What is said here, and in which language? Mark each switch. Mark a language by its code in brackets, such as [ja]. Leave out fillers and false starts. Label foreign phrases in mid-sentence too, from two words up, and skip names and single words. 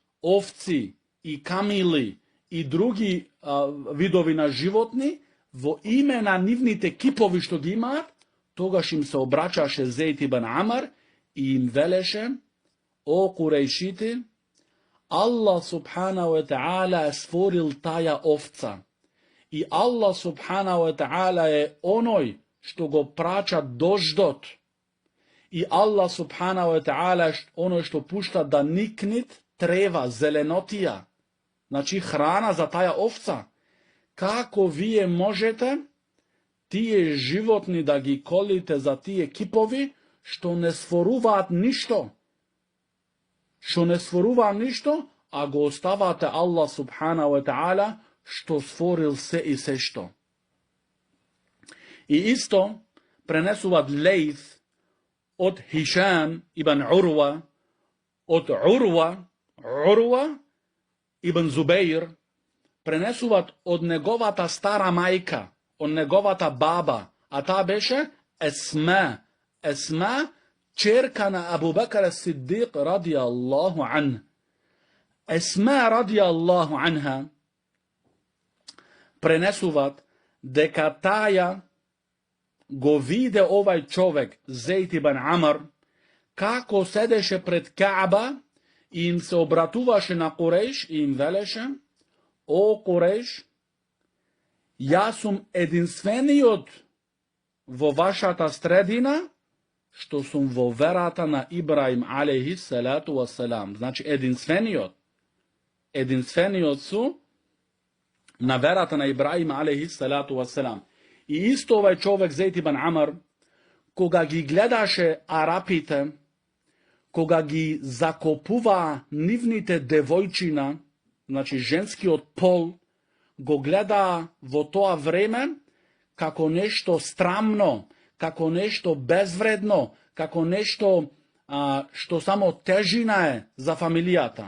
[mk] овци и камили и други видови на животни, во име на нивните кипови што ги имаат, тогаш им се обраќаше Зейд ибн Амр и им велеше: о курејшити, [ar] الله سبحانه وتعالى [mk] је створил таја овца. I [ar] الله سبحانه وتعالى [mk] је оној што го праќа дождот. I [ar] الله سبحانه وتعالى [mk] је оној што пушта да никнит трева, зеленотија. Значи храна за таја овца. Како ви можете тие животни да ги колите за тие кипови што не створуват ништо? Што не створува ништо, а го оставате [ar] الله سبحانه وتعالى [mk] што створил се и се што. И исто пренесуваат Лейс од Хишам ибн Урва, од Урва ибн Зубейр, пренесуваат од неговата стара мајка, од неговата баба, а таа беше Есма, ќерка на Abu Bakr as-Siddiq [ar] رضي الله عنه. [mk] Esma [ar] رضي الله عنها [mk] пренесуваат дека таја го виде овај човек, Зейд ибн Амр, како седеше пред Кааба и им се обратуваше на Курейш и им велеше: о Курейш, јас сум единствениот во вашата средина што сум во верата на Ибраим [ar] عليه الصلاة والسلام. [mk] Значи единствениот су на верата на Ибраим [ar] عليه الصلاة والسلام. [mk] И исто овај човек Зейд ибн Амр, кога ги гледаше арапите, кога ги закопува нивните девојчина, значи женскиот пол, го гледа во тоа време како нешто страмно, како нешто безвредно, како нешто што само тежина е за фамилијата.